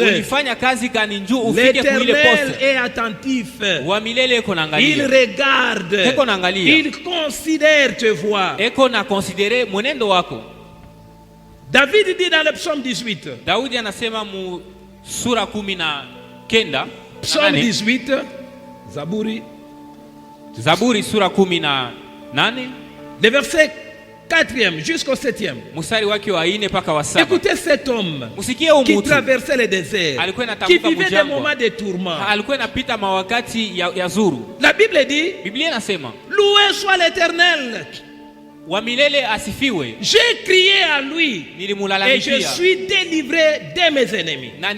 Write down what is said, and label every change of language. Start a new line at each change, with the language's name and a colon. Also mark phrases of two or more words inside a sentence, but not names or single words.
French: L'Éternel est attentif. Il regarde. Il considère tes voies. David dit dans le psaume 18. Psaume 18.
Swahili: Zaburi sura 18.
French: Le verset 4e jusqu'au 7e.
Swahili: Mstari wake wa 4 mpaka wa 7.
French: Écoutez cet homme qui traversait le désert, qui vivait des moments de tourment. La Bible dit, loué soit l'Éternel. J'ai crié à lui et je suis délivré de mes ennemis.